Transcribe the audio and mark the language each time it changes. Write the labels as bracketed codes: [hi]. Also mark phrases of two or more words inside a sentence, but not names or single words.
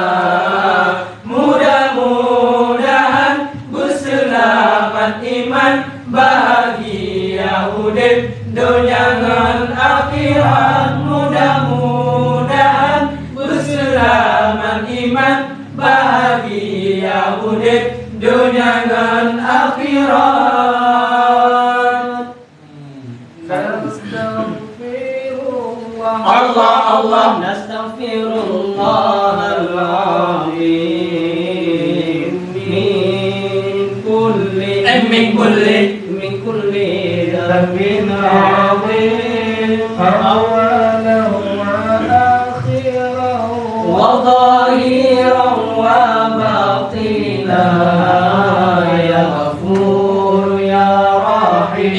[ms] Mudah-mudahan berselamat iman, bahagia urip dunia ngan akhirat. Mudah-mudahan berselamat iman, bahagia urip dunia ngan akhirat. [ar] Allah Allah نستغفر الله العظيم من كل ذنب عظيم أوله وآخره وظاهرا وباطنا يا غفور يا رحيم